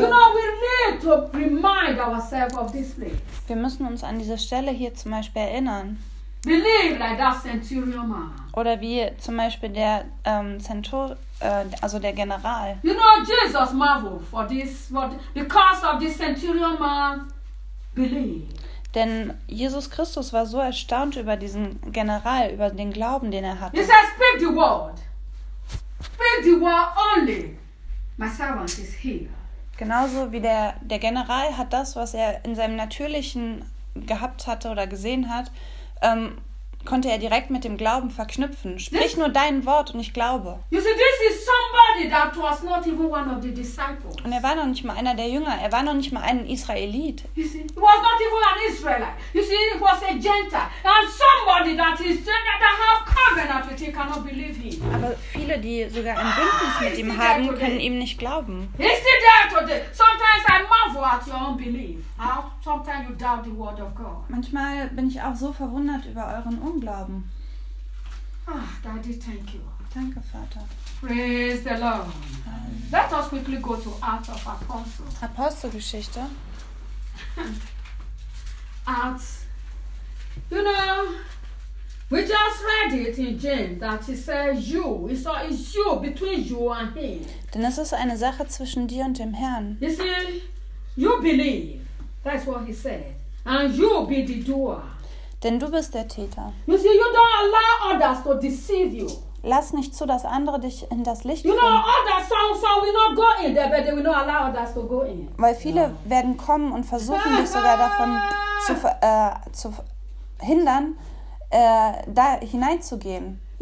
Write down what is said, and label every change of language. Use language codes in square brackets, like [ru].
[en] You know, we need to remind ourselves of this place. [de] Wir müssen uns an diese Stelle hier zum Beispiel erinnern. [en] Believe like that centurion man. [de] Oder wie zum Beispiel der der General. [en] You know, Jesus marveled for this, because of this centurion man's belief. [de] Denn Jesus Christus war so erstaunt über diesen General, über den Glauben, den er hatte. [en] He said, speak the word. Speak the word only. My servant is here. [de] Genauso wie der General hat das, was er in seinem Natürlichen gehabt hatte oder gesehen hat, konnte er direkt mit dem Glauben verknüpfen. Sprich nur dein Wort und ich glaube. [en] You see, this is somebody that was not even one of the disciples. [de] Und er war noch nicht mal einer der Jünger. Er war noch nicht mal ein Israelit. [en] You see, he was not even an Israelite. You see, he was a Gentile. And somebody that is that have covenant with him cannot believe him. [de] Aber viele, die sogar ein Bündnis mit ihm haben, können ihm nicht glauben. [en] He's still there today. Sometimes I marvel at your unbelief. Sometimes you doubt the word of God. [de] Manchmal bin ich auch so verwundert über euren Unglauben. [en] Ah, Daddy, thank you. [de] Danke, Vater. [en] Praise the Lord. Let us quickly go to Acts of Apostles. [de] Apostelgeschichte. [en] Acts. You know, we just read it in James that he says you. It's an issue between you and him. [de] Denn es ist eine Sache zwischen dir und dem Herrn. [en] You see, you believe. That's what he said. And you be the doer. [de] Denn du bist der Täter. [en] You see, you don't allow others to deceive you. [de] Lass nicht zu, dass andere dich in das Licht führen. Weil viele werden kommen und versuchen, dich sogar davon zu hindern, da hineinzugehen.